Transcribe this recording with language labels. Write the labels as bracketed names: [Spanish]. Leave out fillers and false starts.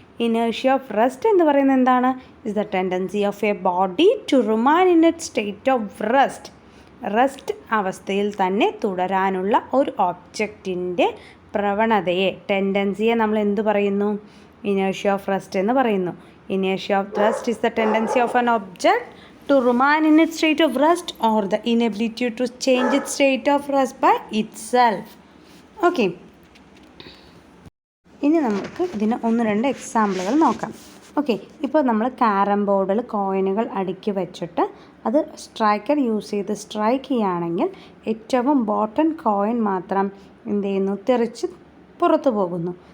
[Malayalam] Inertia of rest എന്ന് പറയുന്നത് എന്താണ്, [English] is the tendency of a body to remain in it state of rest [Malayalam] അവസ്ഥയിൽ തന്നെ തുടരാനുള്ള ഒരു ഒബ്ജക്റ്റിൻ്റെ പ്രവണതയെ, ടെൻഡൻസിയെ നമ്മൾ എന്ത് പറയുന്നു, ഇനേർഷ്യ ഓഫ് റെസ്റ്റ് എന്ന് പറയുന്നു. [English] Inertia of rest is the tendency of an object to remain in its state of rest or the inability to change its state of rest by itself. Okay. [Malayalam] ഇനി നമുക്ക് ഇതിന് 1-2 എക്സാമ്പിളുകൾ നോക്കാം. Okay, ഇപ്പോൾ നമ്മൾ carrom ബോർഡിൽ കോയിനുകൾ അടുക്കി വെച്ചിട്ട് അത് സ്ട്രൈക്കർ യൂസ് ചെയ്ത് സ്ട്രൈക്ക് ചെയ്യുകയാണെങ്കിൽ ഏറ്റവും ബോട്ടം കോയിൻ മാത്രം എന്ത് ചെയ്യുന്നു, തെറിച്ച് പുറത്തു പോകുന്നു.